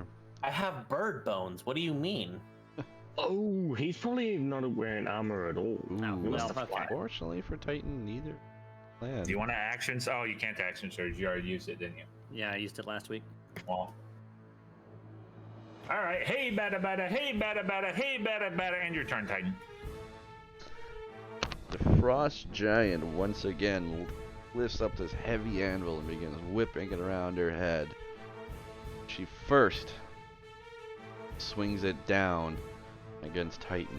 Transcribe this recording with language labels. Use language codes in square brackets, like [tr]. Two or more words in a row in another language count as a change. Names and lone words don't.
[en] I have bird bones. What do you mean? Oh, he's probably not wearing armor at all. Ooh, No, He must well, have okay. Unfortunately for Titan, neither land. Do you want to action? Oh, you can't action surge. You already used it, didn't you? Yeah, I used it last week. Well. All right. Hey, bada bada. Hey, bada bada. Hey, bada bada. And your turn, Titan. The Frost Giant once again lifts up this heavy anvil and begins whipping it around her head. She first swings it down against Titan.